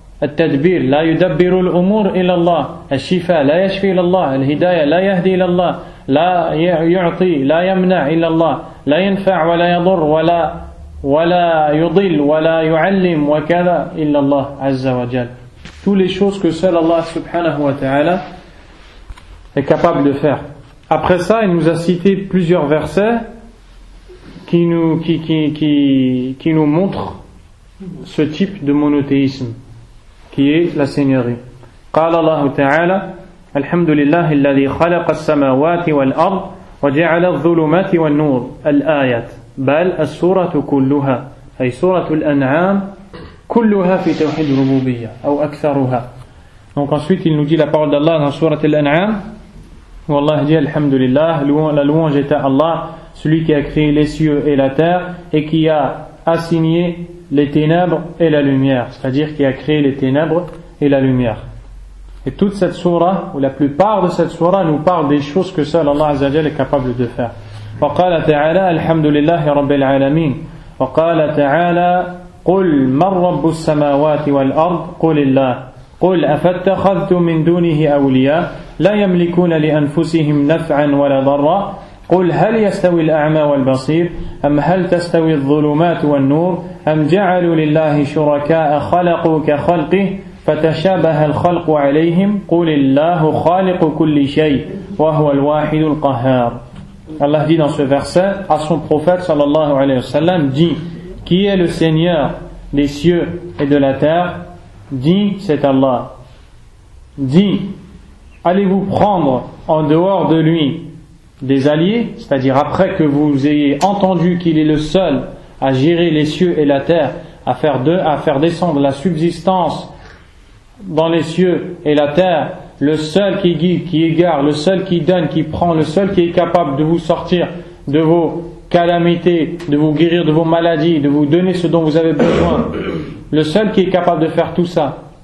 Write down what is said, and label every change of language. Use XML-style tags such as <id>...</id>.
<ar>التدبير لا يدبر الأمور إلى الله. الشفاء لا يشفي إلى الله. الهداية لا يهدي إلى الله. لا يعطي لا يمنع إلى الله. لا ينفع ولا يضر ولا يضل ولا يعلم وكذا إلا الله عز وجل.</ar> <fr>toutes les choses que seul Allah subhanahu wa ta'ala est capable de faire. Après ça, il nous a cité plusieurs versets qui nous montrent ce type de monothéisme qui est la seigneurie.</fr> <ar>قال الله تعالى الحمد لله الذي خلق السماوات والأرض وجعل الظلمات والنور الآيات بل السورة كلها أي سورة الأنعام كلها في توحيد الربوبية أو أكثرها.</ar> <fr>Donc ensuite il nous dit la parole d'Allah dans Surat Al-An'am où Allah dit Alhamdulillah, la louange est à Allah, celui qui a créé les cieux et la terre et qui a assigné les ténèbres et la lumière, c'est-à-dire qui a créé les ténèbres et la lumière. Et toute cette sourate, ou la plupart de cette sourate, nous parle des choses que seul Allah Azza wa Jalla est capable de faire.</fr> <ar>وقال تعالى الحمد لله رب العالمين وقال تعالى قل من رب السماوات والأرض قل الله قل أفاتخذتم من دونه أولياء لا يملكون لأنفسهم نفعا ولا ضرا قل هل يستوي الأعمى والبصير أم هل تستوي الظلمات والنور أم جعلوا لله شركاء خلقوا كخلقه فتشابه الخلق عليهم قل الله خالق كل شيء وهو الواحد القهار.</ar> <fr>Allah dit dans ce verset à son prophète sallallahu alayhi wa sallam, dit qui est le Seigneur des cieux et de la terre? Dit c'est Allah. Dit allez-vous prendre en dehors de lui des alliés, c'est-à-dire après que vous ayez entendu qu'il est le seul à gérer les cieux et la terre, à faire descendre la subsistance dans les cieux et la terre, le seul qui guide, qui égare, le seul qui donne, qui prend, le seul qui est capable de vous sortir de vos calamités, de vous guérir de vos maladies, de vous donner ce dont vous avez besoin, le seul qui est capable de faire tout ça.</fr>